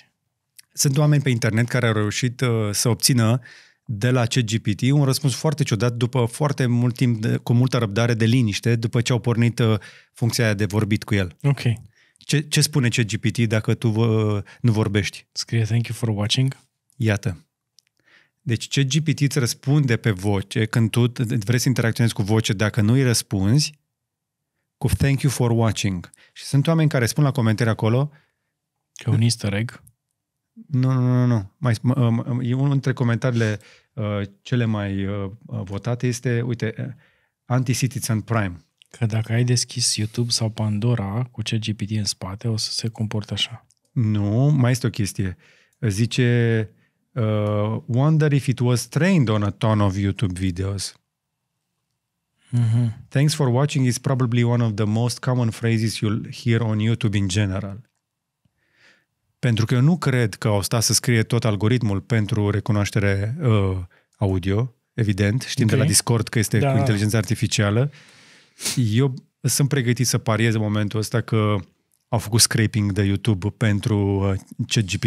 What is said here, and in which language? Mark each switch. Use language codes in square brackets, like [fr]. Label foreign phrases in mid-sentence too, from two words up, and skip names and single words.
[ro] Sunt oameni pe internet care au reușit să obțină de la ChatGPT un răspuns foarte ciudat după foarte mult timp, cu multă răbdare, de liniște, după ce au pornit funcția aia de vorbit cu el. Ok. Ce spune ChatGPT dacă tu nu vorbești? Scrie [en] thank you for watching. [ro] Iată. Deci ChatGPT îți răspunde pe voce când tu vrei să interacționezi cu voce, dacă nu îi răspunzi, cu [en] thank you for watching. [ro] Și sunt oameni care spun la comentarii acolo Că un [en] easter egg. [ro] Nu. Unul dintre comentariile cele mai votate este, uite, Anti-Citizen Prime. Că dacă ai deschis YouTube sau Pandora cu ChatGPT în spate, o să se comporte așa. Nu, mai este o chestie. Zice, [en] wonder if it was trained on a ton of YouTube videos. Mm-hmm. Thanks for watching is probably one of the most common phrases you'll hear on YouTube in general. [ro] Pentru că eu nu cred că au stat să scrie tot algoritmul pentru recunoaștere audio, evident. Știm de la Discord că este cu inteligența artificială. Eu sunt pregătit să pariez în momentul ăsta că au făcut scraping de YouTube pentru ChatGPT.